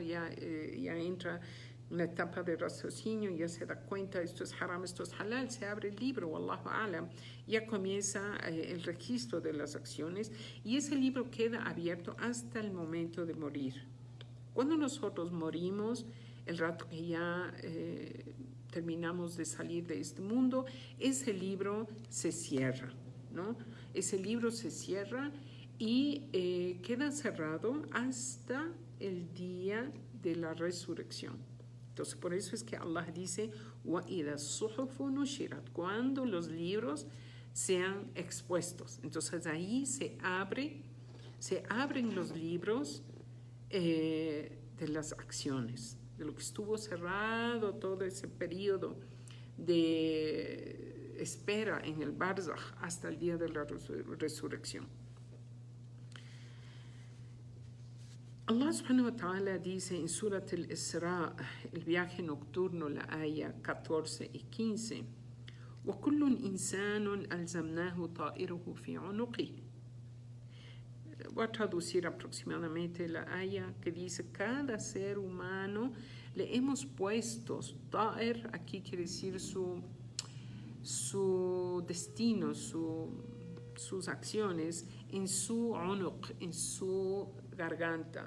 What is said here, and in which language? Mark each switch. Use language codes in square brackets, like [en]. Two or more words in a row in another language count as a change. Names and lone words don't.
[es] Ya entra en una etapa de raciocinio, ya se da cuenta, esto es haram, esto es halal, se abre el libro, [ar] والله أعلم, [es] ya comienza el registro de las acciones y ese libro queda abierto hasta el momento de morir. Cuando nosotros morimos, el rato que ya terminamos de salir de este mundo, ese libro se cierra, ¿no? Ese libro se cierra y queda cerrado hasta el día de la resurrección. Entonces, por eso es que Allah dice, [ar] وَإِذَا الصُّحُفُ نُشِرَتْ, [es] cuando los libros sean expuestos. Entonces, ahí se abren los libros de las acciones, de lo que estuvo cerrado todo ese periodo de espera en el barzakh hasta el día de la resurrección. Allah [ar] سبحانه وتعالى [es] dice en Surat al-Isra, el viaje nocturno, la aya 14 y 15, [ar] وَكُلٌّ إِنسَانٌ أَلْزَمْنَاهُ طَائِرُهُ فِي عُنُقِهِ. [es] Voy a traducir aproximadamente la aya que dice, cada ser humano le hemos puesto, ta'ir aquí quiere decir su destino, sus acciones, en su unuq, en su garganta.